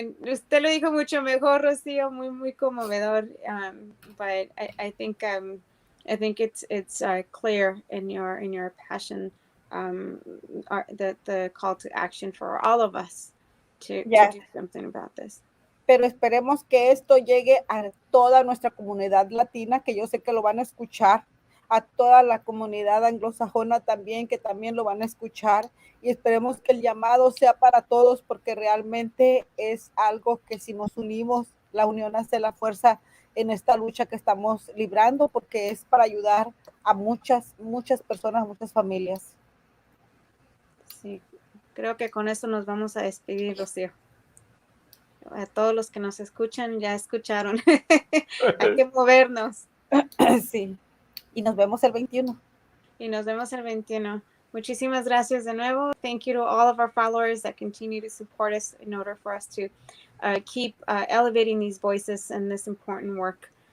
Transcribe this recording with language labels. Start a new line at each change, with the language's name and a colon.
Spanish: Usted lo dijo mucho mejor, Rocío, muy conmovedor.
English: But I think it's clear in your passion the call to action for all of us to
Spanish: Ya,
English: do something about this.
Spanish: pero esperemos que esto llegue a toda nuestra comunidad latina, que yo sé que lo van a escuchar, a toda la comunidad anglosajona también, que también lo van a escuchar, y esperemos que el llamado sea para todos, porque realmente es algo que si nos unimos, la unión hace la fuerza en esta lucha que estamos librando, porque es para ayudar a muchas, muchas personas, muchas familias. Sí, creo que con eso nos vamos a despedir, Rocío. A todos los que nos escuchan, ya escucharon. Hay que movernos. Sí, y nos vemos el 21. Y nos vemos el 21. Muchísimas gracias de nuevo.
English: Thank you to all of our followers that continue to support us in order for us to keep elevating these voices and this important work.